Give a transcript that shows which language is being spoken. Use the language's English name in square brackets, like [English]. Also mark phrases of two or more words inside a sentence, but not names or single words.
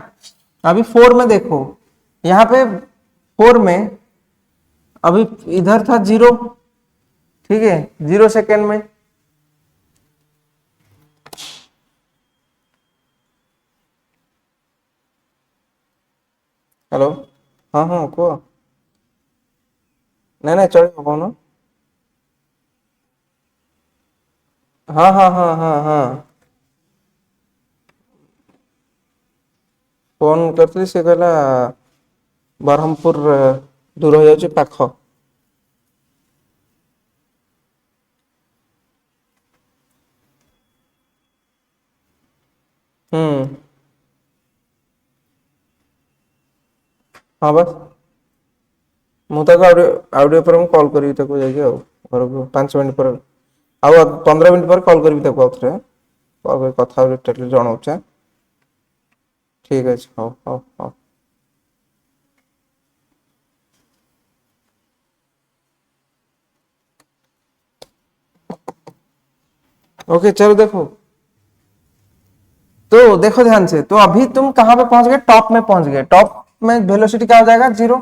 [Hindi] अभी फोर में देखो, यहाँ पे फोर में अभी इधर था जीरो, ठीक है, 0 सेकेंड में, हेलो, हाँ हाँ को नहीं नहीं चढ़ेगा कौन, हाँ हाँ हाँ हाँ हाँ [Odia] फोन करଥିଲି ସେ କହିଲା ବ୍ରହ୍ମପୁର ଦୂର ହେଇଯାଉଛି ପାଖ। [Hindi] हम्म, हाँ बस [Odia] ମୁଁ ତାକୁ ଆଉ ଟିକେ ପରେ ମୁଁ କଲ୍ କରିବି ତାକୁ ଯାଇକି ଆଉ ଘରକୁ 5 ମିନିଟ୍ ପରେ, ଆଉ 15 ମିନିଟ୍ ପରେ କଲ୍ କରିବି ତାକୁ ଆଉଥରେ, କଲ୍ କରି କଥା ହେବି, ଡିଟେଲରେ ଜଣାଉଛି। ଠିକ୍ ଅଛି, ହଉ ହଉ ହଉ। [Hindi] ओके चलो देखो, तो देखो ध्यान से, तो अभी तुम कहां पे पहुंच गए, टॉप में पहुंच गए, टॉप में वेलोसिटी क्या हो जाएगा, जीरो।